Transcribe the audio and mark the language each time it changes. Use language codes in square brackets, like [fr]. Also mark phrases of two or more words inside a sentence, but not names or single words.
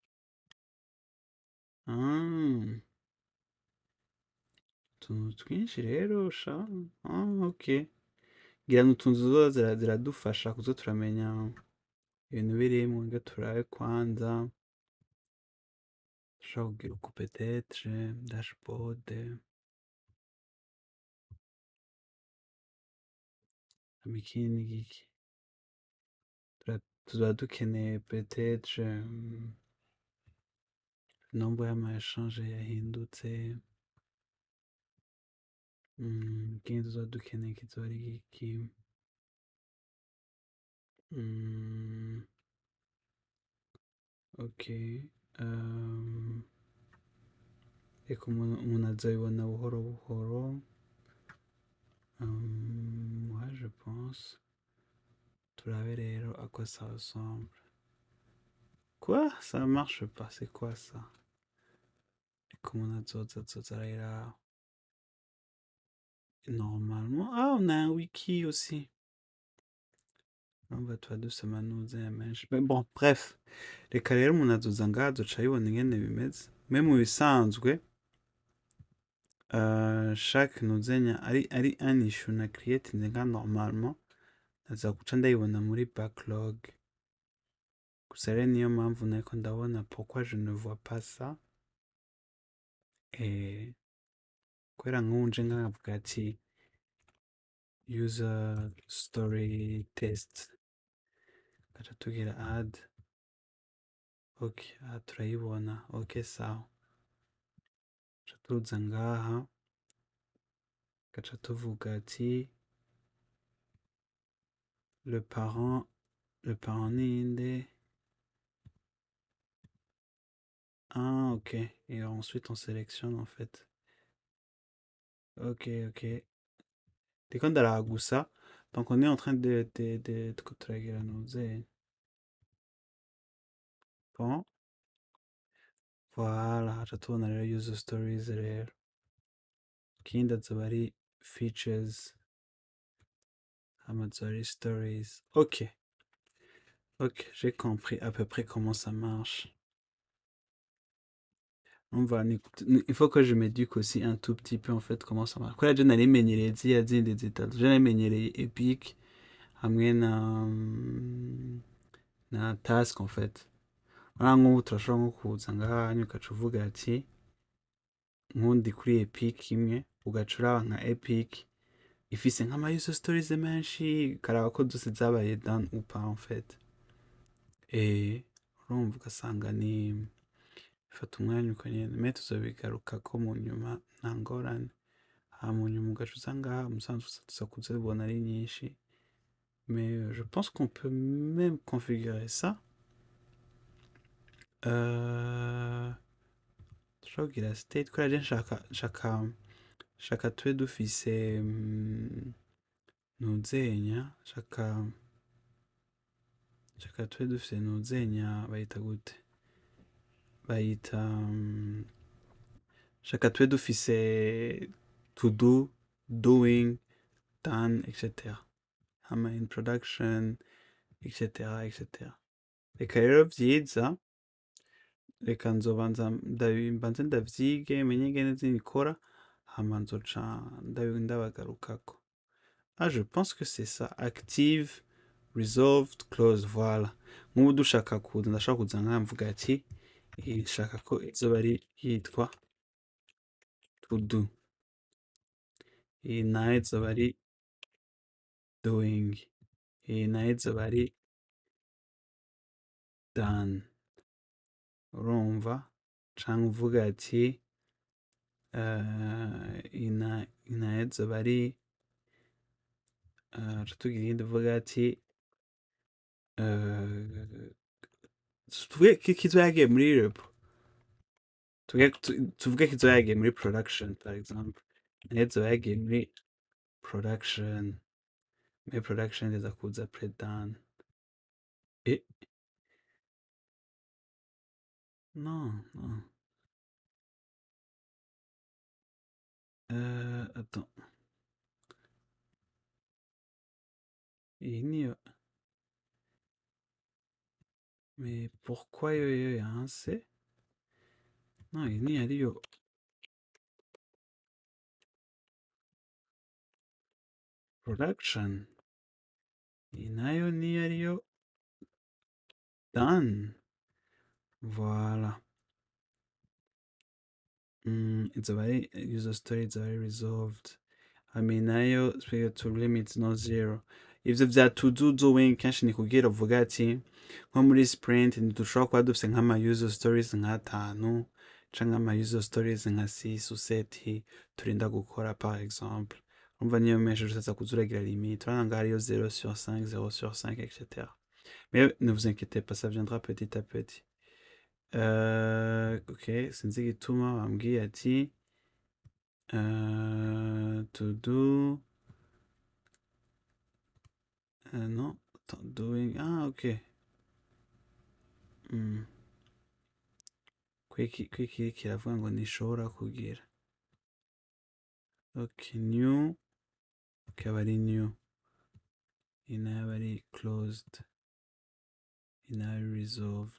[rn] utuntu twinshi rero sha ok ngira ngo utuntu zoza ziradufasha kuza turamenya ibintu birimwo reka turabe kwanza dushobora kugira uku peut-être dashboard hama ikindi ni giki tuzoba dukeneye peut-être nombre y'ama échange yahindutse ikindi tuzoba dukeneye kizoba ari giki ok reka umuntu azabibona buhoro buhoro [fr] ouais je pense [rn] turabe rero [fr] à quoi ça ressemble quoi ça marche pas c'est quoi ça [rn] reka umuntu azoza arayiraba [fr] normalement on a un wiki aussi [rn] urumva tuba dufise amanuze menshi [fr] mais bon bref [rn] reka rero umuntu azoza ngaha azoca abibona ingene bimeze me mu bisanzwe chaque nuzenya ari un issue na creatinze nga normalement naza guca ndayibona muri backlog gusa rero niyo mpamvu nariko ndabona [fr] pourquoi je ne vois pas ça [rn] kubera nk'ubu nje nkavuga ati [en] user story test [rn] gaca tugira add ok aha turayibona ok sawa gaca tuza ngaha gaca tuvuga ati [fr] le parent ninde ok et ensuite on sélectionne en fait ok [rn] ndiko ndaraba gusa [fr] donc on est en train de [rn] turagira nuze [fr] bon voilà [rn] haca tubona rero [en] user stories [rn] rero ikindi azoba ari features hama azoba ari stories ok ok [fr] j'ai compris à peu près comment ça marche. On va, il faut que je m'éduque aussi un tout petit peu en fait comment ça marche. [rn] Kubera je nari menyereye ziriya zindi zitatu, je nari menyereye Epic hamwe na Task [fr] en fait. [rn] Urabona nk'ubu turashobora nko kuza ngaha hanyuma ugaca uvuga ati nkundi kuri Epic imwe ugaca uraba nka Epic ifise nk'ama [en] user stories [rn] menshi ukaraba ko zose zabaye done [fr] ou pas en fait. [rn] Urumva ugasanga ni bifata umwanya uko nyene mais tuzobigarukako mu nyuma nta ngorane. Mu nyuma ugaca uza ngaha umusanzu tuza kuzibona ari nyinshi. [fr] Mais je pense qu'on peut même configurer ça. [rn] Dushobora kugira state kubera je nshaka tube dufise ntuzenya nshaka tube dufise ntuzenya bayita gute bayita nshaka tube dufise [en] to do, doing, done, [rn] etc. [en] hama in production, etc. etc. [rn] Reka rero vyiza reka nzobanza mbanze ndavyige menye ingene zibikora hama nzoca ndabagarukako. [fr] Ah, je pense que c'est ça. [en] Active, resolved, close. [fr] Voilà. [rn] Nk'ubu dushaka kuza ndashaka kuza nkaha mvuga ati nshaka ko izoba ari yitwa [en] to do. [rn] Iyi nayo izoba ari doing. Iyi nayo izoba ari done. Urumva? Canke uvuga ati iyi nayo izoba ari ca tugira iyindi uvuga ati tuvuge ko izoba yagiye muri repo. Tuvuge ko izoba yagiye muri production [fr] par exemple. [rn] Nayo izoba yagiye muri production. Muri production iza kuza pre-done. [fr] Non, non. Attends. [rn] Iyi niyo. [fr] Mais pourquoi [rn] yoyo yanse? Non, iyi niyo ariyo. Production. Iyi nayo niyo ariyo done. [fr] Voilà. [rn] Izoba ari user story izoba ari resolved. Hama iyi nayo [en] to limit [rn] no zero. Ivyo vya [en] to do doing [rn] kenshi ni kugira uvuga ati nko muri sprint ntidushobora kuba dufise nk'ama [en] user stories [rn] nk'atanu canke ama [en] user stories [rn] nka 6 ou 7 turinda gukora [fr] par exemple. [rn] Urumva niyo menshi uzaza kuza uragira limite. Urabona ngaha hariyo 0 sur 5, 0 sur 5, etc. [fr] Mais ne vous inquiétez pas, ça viendra petit à petit. [rn] Ok, sinzi igituma bambwiye ati [en] to do [fr] non, attends, [rn] doing, ah ok. Kwiki kiravuga ngo ntishobora kugira. Ok, new ikaba ari new. Iyi nayo aba ari closed. Iyi nayo ari resolved.